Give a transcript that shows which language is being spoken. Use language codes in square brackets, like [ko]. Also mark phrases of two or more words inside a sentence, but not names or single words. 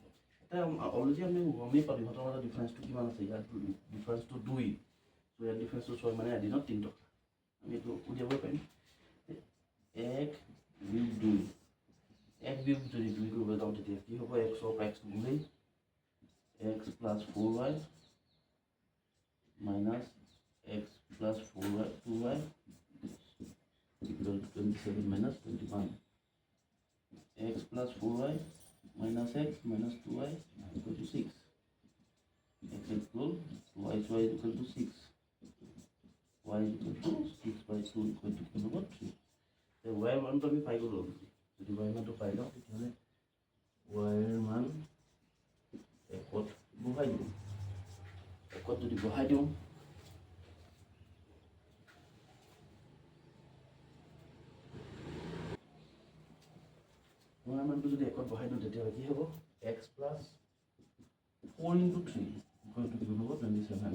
[as] এতিয়া অলৰেডি আমি গমেই পালোঁ ইহঁতৰ মাজত ডিফাৰেঞ্চটো কিমান আছে। ইয়াত ডিফাৰেঞ্চটো 2, ইয়াত ডিফাৰেঞ্চটো 6, মানে এদিনত 3 টকা। আমি এইটো উলিয়াব পাৰিম। 1 বিয়োগ 2, 1 বিয়োগ যদি 2 কৰিব যাওঁ, তেতিয়া কি হ'ব, x ৰ পৰা x গ'লেই, x + 4y - x + 2y = 27 - 21. x + 4y - x - 2y = 6. x equal y = 6. y = 6/2 = 3. y ৰ মানটো আমি পাই গ'লোঁ। যদি y ৰ মানটো পাই লওঁ, তেতিয়াহ'লে y ৰ মান 1ত বহাই দিওঁ। 1ত যদি বহাই দিওঁ, y ৰ মানটো যদি 1ত বহাই দিওঁ, তেতিয়াহ'লে কি হ'ব, x + 4 × 3 = 27।